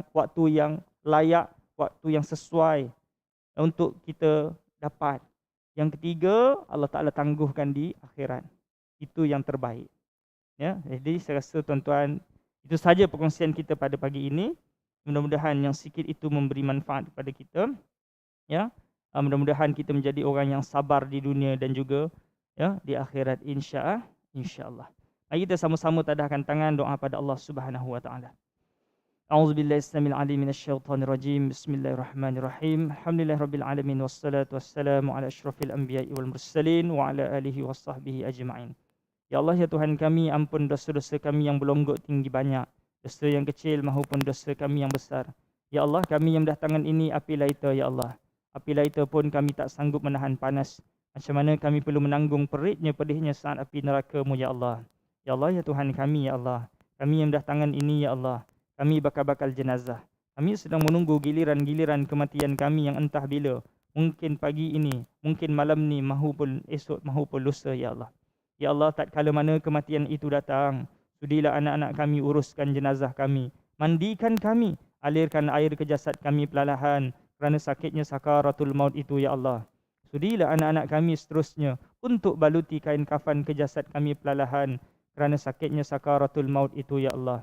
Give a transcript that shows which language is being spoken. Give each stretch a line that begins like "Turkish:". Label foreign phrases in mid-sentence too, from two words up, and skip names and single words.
Malay: Waktu yang layak. Waktu yang sesuai. Untuk kita dapat. Yang ketiga, Allah Ta'ala tangguhkan di akhirat. Itu yang terbaik. Ya, jadi saya rasa tuan-tuan, itu saja perkongsian kita pada pagi ini. Mudah-mudahan yang sikit itu memberi manfaat kepada kita. Ya, mudah-mudahan kita menjadi orang yang sabar di dunia dan juga ya di akhirat insya-Allah. Mari kita sama-sama tadahkan tangan doa pada Allah
Arabic: سبحانه وتعالى. أعوذ بالله السميع العليم من الشيطان الرجيم. بسم الله الرحمن الرحيم. الحمد لله رب العالمين والصلاة والسلام على أشرف الأنبياء والمرسلين وعلى آله وصحبه أجمعين. يا الله,
Malay: ya Tuhan kami, ampun dosa-dosa kami yang berlonggok tinggi banyak, dosa yang kecil maupun dosa kami yang besar.
Arabic: يا الله,
Malay: kami yang berdatangan ini api laita,
Arabic: يا الله.
Malay: Api laita pun kami tak sanggup menahan panas. Macam mana kami perlu menanggung peritnya, pedihnya saat api neraka-Mu,
Arabic: يا الله. يا الله,
Malay: ya Tuhan kami,
Arabic: يا الله.
Malay: Kami yang berdatangan ini,
Arabic: يا الله.
Malay: Kami bakal jenazah. Kami sedang menunggu giliran-giliran kematian kami yang entah bila. Mungkin pagi ini, mungkin malam ni, mahupun esok, mahupun lusa,
Arabic: يا الله. يا الله,
Malay: tak kala mana kematian itu datang, sudilah anak-anak kami uruskan jenazah kami. Mandikan kami, alirkan air ke jasad kami perlahan kerana sakitnya sakaratul maut itu,
Arabic: يا الله.
Malay: Sudilah anak-anak kami seterusnya untuk baluti kain kafan ke jasad kami perlahan kerana sakitnya sakaratul maut itu,
Arabic: يا الله.